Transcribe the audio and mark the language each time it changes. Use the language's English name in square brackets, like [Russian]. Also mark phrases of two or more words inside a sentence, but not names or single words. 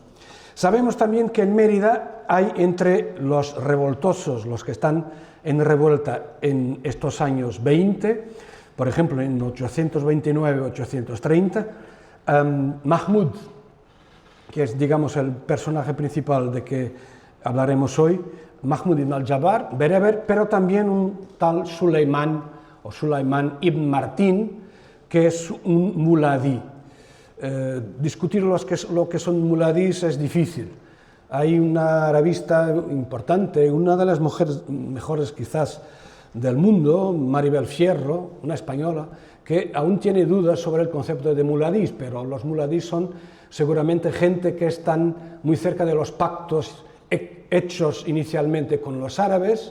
[Spanish] Sabemos también que en Mérida hay entre los revoltosos, los que están en revuelta en estos años 20, por ejemplo en 829-830, Mahmud, que es, digamos, el personaje principal de que hablaremos hoy, Mahmud ibn al-Jabbar, bereber, pero también un tal Suleimán o Sulayman ibn Martín, que es un muladí. Discutir lo que son muladís es difícil. Hay una arabista importante, una de las mujeres mejores quizás del mundo, Maribel Fierro, una española, que aún tiene dudas sobre el concepto de muladís, pero los muladís son seguramente gente que están muy cerca de los pactos hechos inicialmente con los árabes.